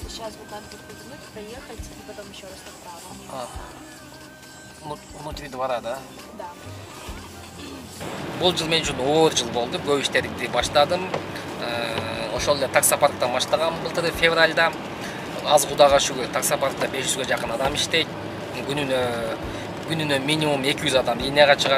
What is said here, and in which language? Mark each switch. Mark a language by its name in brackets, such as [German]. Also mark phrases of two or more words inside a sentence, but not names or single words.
[Russian] Сейчас вот надо будет повернуть, проехать и потом еще раз направо. Внутри двора, да? Да. [Kyrgyz] Бул жыл мен үчүн оор жыл болду. Көп иштерди баштадым. Ошол эле таксопарктан баштагам былтыр февралда. Аз Кудайга шүгүр, таксопаркта 500га жакын адам иштейт. Күнүнө минимум 200 адам линияга чыгат.